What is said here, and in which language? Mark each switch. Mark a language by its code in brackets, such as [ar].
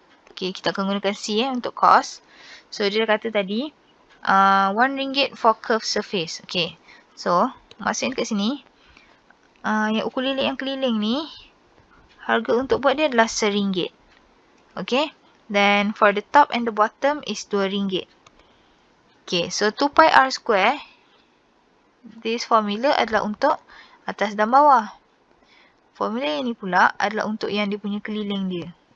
[ms] Okay, kita akan gunakan C untuk cos. [en] So [ms] dia kata tadi [en] RM1 for curved surface. [ms] Okay, so maksudnya dekat sini yang ukulele yang keliling ni harga untuk buat dia adalah RM1. [en] Okay, then for the top and the bottom is RM2. Okay, so 2 pi r square, this formula [ms] adalah untuk atas dan bawah. Formula yang ni pula adalah untuk yang dia punya keliling dia.